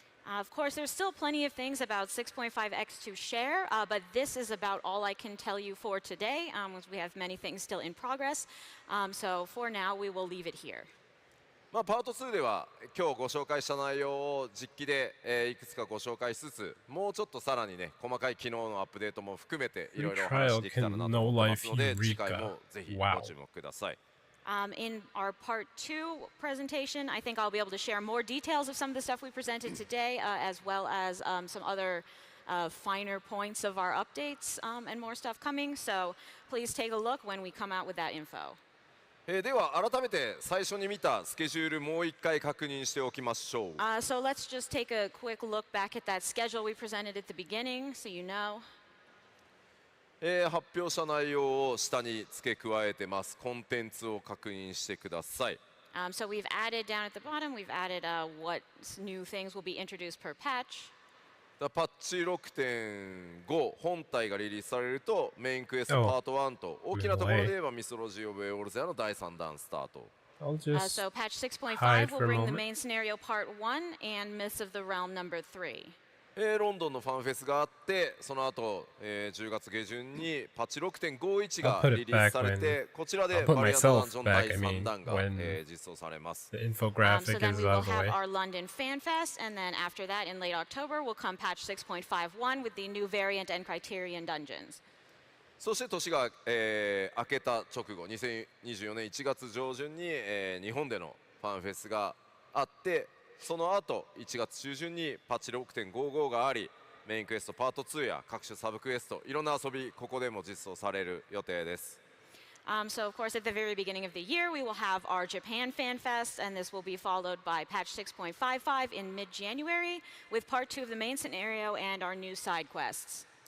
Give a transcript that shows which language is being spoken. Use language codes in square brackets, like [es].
[en] Of course, there's still plenty of things about 6.5x to share, but this is about all I can tell you for today. We have many things still in progress, so for now we will leave it here. [ja] まあパート2では今日ご紹介した内容を実機で、いくつかご紹介しつつ、もうちょっとさらにね細かい機能のアップデートも含めていろいろお話しできたらなと思いますので、次回もぜひご注目ください。 [en] In our part 2 presentation, I think I'll be able to share more details of some of the stuff we presented today, as well as some other finer points of our updates and more stuff coming. So please take a look when we come out with that info. [ja] では改めて最初に見たスケジュールもう一回確認しておきましょう。 [en] So let's just take a quick look back at that schedule we presented at the beginning, so you know. [ja] 発表した内容を下に付け加えてます。コンテンツを確認してください。 [en] So we've added down at the bottom, we've added what new things will be introduced per patch. [ja] パッチ 6.5 本体がリリースされるとメインクエストパート1と大きなところで言えばミスロジー・オブ・エオルゼアの第3弾スタート。 [en] So patch 6.5 will bring the main scenario part 1 and Myths of the Realm number 3. [ja] ロンドンのファンフェスがあって、その後、10月下旬にパッチ 6.51 がリリースされて、こちらでバリアントダンジョン第3弾が実装されます。 [en] So then we will have our London Fanfest, and then after that, in late October, will come patch 6.51 with the new variant and criterion dungeons. [ja] そして年が、明けた直後、2024年1月上旬に、日本でのファンフェスがあって、その後1月中旬にパッチ 6.55 があり、メインクエストパート2や各種サブクエスト、いろんな遊びここでも実装される予定です。 [en] So of course at the very beginning of the year we will have our Japan Fan Fest, and this will be followed by patch 6.55 in mid-January with part 2 of the main scenario and our new side quests.